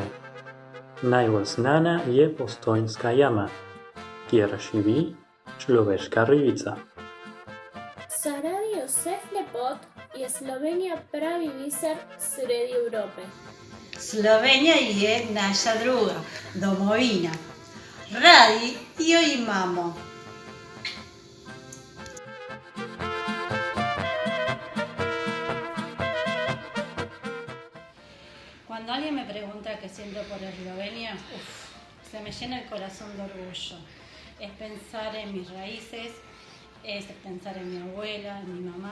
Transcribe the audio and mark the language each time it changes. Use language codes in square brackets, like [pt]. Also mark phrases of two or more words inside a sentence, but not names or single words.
[sl] Najbolj znana je Postojnska jama, kjer živi človeška ribica. Zaradi vseh lepot je Slovenija pravi biser sredi Evrope. Slovenija je naša druga domovina. Radi jo imamo. [es] Cuando alguien me pregunta qué siento por Eslovenia, se me llena el corazón de orgullo. Es pensar en mis raíces, es pensar en mi abuela, en mi mamá.